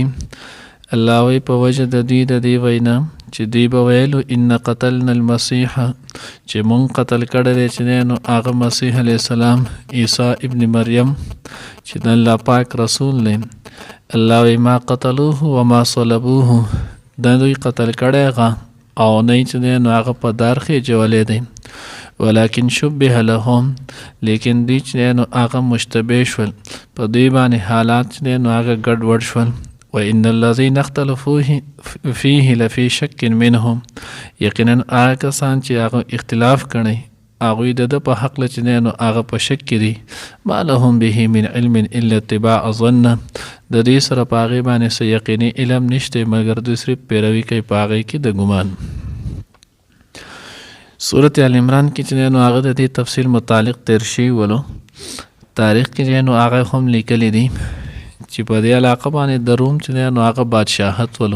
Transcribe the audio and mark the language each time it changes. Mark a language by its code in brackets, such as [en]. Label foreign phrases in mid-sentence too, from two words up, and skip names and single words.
[ps] الله وایي په وجه د دوی د دې وینا چې دوی به ویلو [ar] ان قتلنا المسیح، [ps] چې مونږ قتل کړی چې نو هغه مسیح [ar] علیه السلام [ps] عیسی ابن مریم چې د الله پاک رسول دی. الله وایي [ar] ما قتلوه وما صلبوه، [ps] دا دوی قتل کړی هغه او نه چې نو هغه په دار خېجولی دی، [ar] ولكن شبه لهم، [ps] لیکن دوی چې نو هغه مشتبه شول، په دوی باندې حالات چې نو هغه ګډوډ شول. [ar] وإن الذين اختلفوا فيه لفي شك منهم، [ps] یقینا هغه کسان چې هغه اختلاف کړي هغوی د ده په حق چې نو هغه په شک کې دي. [ar] ما لهم به من علم الا اتباع الظن، [ps] د دې سره په هغې باندې څه یقیني علم نشته مګر دوی صرف پیروي کوي په هغې کې د ګمان. سورت آل عمران کې چې نو هغه د دې تفصیل متعلق تیر شوي ولو، تاریخ کې نو هغه هم لیکلی دي چې په دې علاقه باندې د روم چې نو هغه بادشاهت ولو.